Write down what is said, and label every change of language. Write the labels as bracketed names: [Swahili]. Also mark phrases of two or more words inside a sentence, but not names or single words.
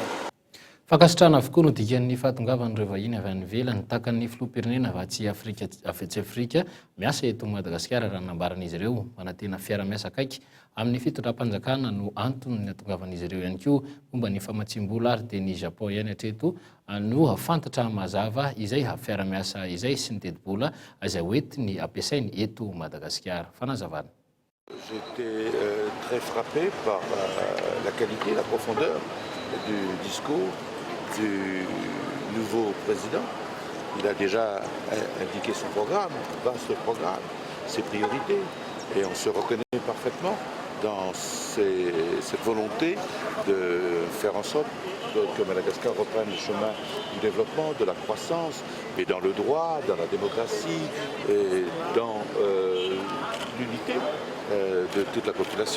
[Malagasy] Fankasitrana avokoa no dikan'ny fahatongavan'ireo vahiny avy any ivelany takan'ny filoham-pirenena avatsy Afrika miasa eto Madagasikara raha nambaran'izy ireo manantena fiara-miasa akaiky amin'ny fitondram-panjakana no antony ny atongavan'izy ireo ihany koa momba ny famatsim-bola ary dia ny Japon ihany hatreto no fantatra mazava izay fiara-miasa izay sy ny teti-bola izay hoentiny ampiasainy eto Madagasikara. Fanazavana. [French] J'étais très frappé par la qualité, la profondeur du discours du nouveau président. Il a déjà indiqué son programme, vaste programme, ses priorités, et on se reconnaît parfaitement dans cette volonté de faire en sorte que Madagascar reprenne le chemin du développement, de la croissance, mais dans le droit, dans la démocratie, et dans l'unité de toute la population.